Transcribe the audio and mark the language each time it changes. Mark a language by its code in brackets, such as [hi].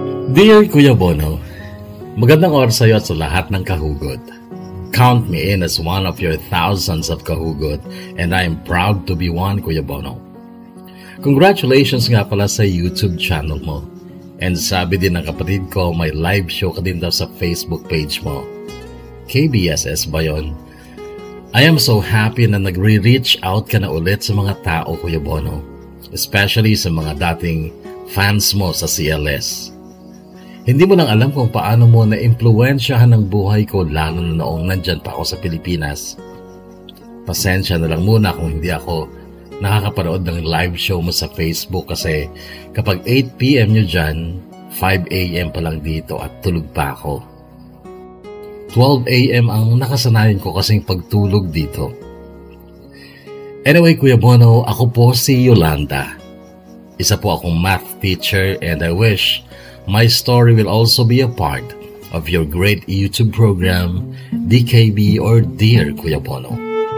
[tl] Dear Kuya Bono, magandang oras sa iyo at sa lahat ng kahugot. [en] Count me in as one of your thousands of kahugot and I am proud to be one, Kuya Bono. [tl] Congratulations nga pala sa YouTube channel mo. And sabi din ng kapatid ko, may live show ka din daw sa Facebook page mo. KBSS ba yun? [en] I am so happy [tl] na nagre-reach out ka na ulit sa mga tao, Kuya Bono. Especially sa mga dating fans mo sa CLS. Hindi mo lang alam kung paano mo na-impluwensyahan ang buhay ko lalo na noong nandyan pa ako sa Pilipinas. Pasensya na lang muna kung hindi ako nakakapanood ng live show mo sa Facebook kasi kapag 8 PM nyo dyan, 5 AM pa lang dito at tulog pa ako. 12 AM ang nakasanayan ko kasing pagtulog dito. Anyway, Kuya Bono, ako po si Yolanda. Isa po akong [en] math teacher and I wish my story will also be a part of your great YouTube program, DKB or Dear Kuya Bono.